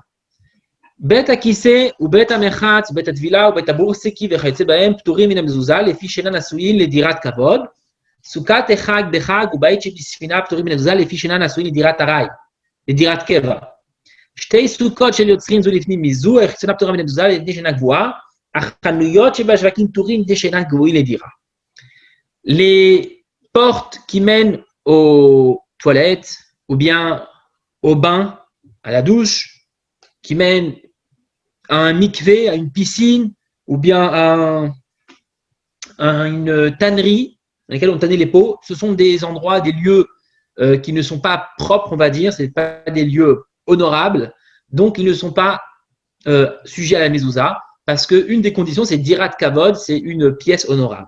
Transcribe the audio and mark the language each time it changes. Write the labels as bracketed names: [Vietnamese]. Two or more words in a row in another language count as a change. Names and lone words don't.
[Hebrew] בית הכיסא ובית המחץ, בית הטבילה ובית הבורסקי וכיוצא בהם פטורים מן המזוזה לפי שאינם נשואים לדירת כבוד. סוכת החג בחג ובית שבספינה פטורים מן המזוזה לפי שאינם נשואים לדירת ארעי, לדירת קבע. שתי סוכות של יוצרים זו לפנים מזו, החיצונה פטורה מן המזוזה לפני שאינה גבוהה, החנויות שבשווקים פטורים לפני שאינן גבוהים לדירה. [French] Les portes qui mènent aux toilettes ou bien au bain, à la douche, qui mènent à un mikvé, à une piscine, ou bien à une tannerie dans laquelle on tannait les pots, ce sont des endroits, des lieux qui ne sont pas propres, on va dire, ce ne sont pas des lieux honorables, donc ils ne sont pas sujets à la mezouza, parce qu'une des conditions, c'est [Hebrew] דירת כבוד, [French] c'est une pièce honorable.